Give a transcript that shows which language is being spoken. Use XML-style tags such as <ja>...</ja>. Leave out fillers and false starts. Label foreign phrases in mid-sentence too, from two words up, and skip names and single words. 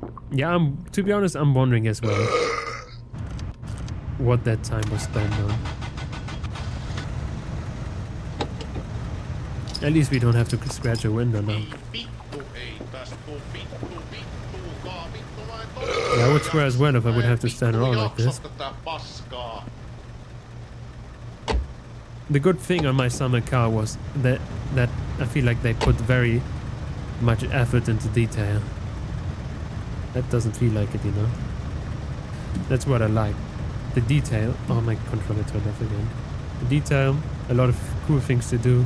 <en>Yeah, to be honest, I'm wondering as well what that time was spent on. At least we don't have to scratch a window now.</en> <fi>Vittu ei tästä tuu vittuukaa, vittu mä en</fi> <en>Yeah, I would swear as well if I would have to stand around like this.</en> <fi>tätä paskaa.</fi> <en>The good thing on my summer car was that I feel like they put very much effort into detail. That doesn't feel like it, you know. That's what I like. The detail. Oh, my controller turned off again. The detail, a lot of cool things to do.</en>